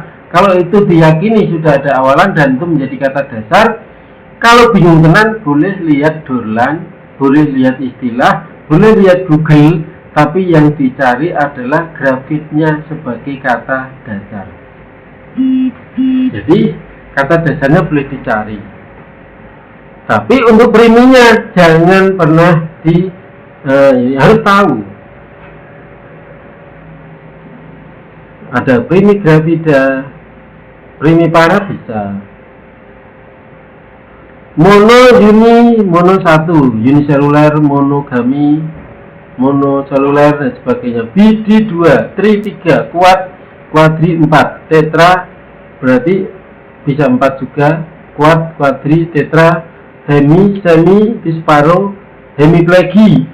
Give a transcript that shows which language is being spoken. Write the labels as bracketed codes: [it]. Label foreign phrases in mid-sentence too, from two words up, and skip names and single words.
[id] Kalau itu diyakini sudah ada awalan dan itu menjadi kata dasar, kalau bingung tenan boleh lihat Dorlan, boleh lihat istilah, boleh lihat Google, tapi yang dicari adalah gravidnya sebagai kata dasar. Jadi kata dasarnya boleh dicari, tapi untuk priminya jangan pernah harus tahu. Ada primi gravida, primi para bisa. Mono, uni, mono satu, uniseluler, monogami, monoseluler dan sebagainya. Bidi 2, tri 3, kuat, kuadri 4, tetra berarti bisa 4 juga, kuat, kuadri, tetra, hemi, semi, disparo, hemiplegi.